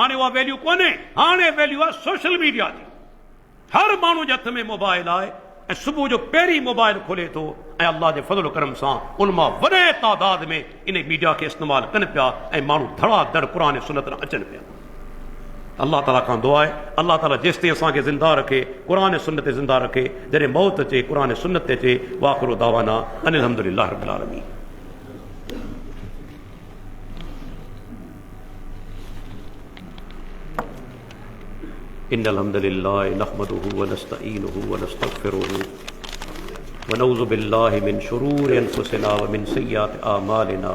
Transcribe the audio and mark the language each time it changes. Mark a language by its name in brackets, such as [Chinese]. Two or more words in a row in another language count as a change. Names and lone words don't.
[Sindhi] हाणे उहा वैल्यू कोन्हे, हाणे वैल्यू आहे [English] social media [Sindhi] जी। हर माण्हू जे हथ में मोबाइल आहे ऐं सुबुह जो पहिरीं मोबाइल खोले थो, ऐं अल्लाह जे फज़ल करम सां उन मां वॾे तादाद में इन मीडिया खे इस्तेमालु कनि पिया, ऐं माण्हू धड़ाधड़ क़ुर सुन्नत अचनि पिया। अल्लाह ताला खां दुआ आहे, अल्लाह ताला जेसि ताईं असांखे ज़िंदा रखे, क़ुर सुन्नत ते ज़िंदा रखे, जॾहिं मौत अचे क़ुर सुन्नत ते अचे। [Arabic] وآخر دعوانا أن الحمد لله رب العالمين إن الحمد لله نحمده ونستعينه ونستغفره ونعوذ بالله من شرور أنفسنا ومن سيئات أعمالنا.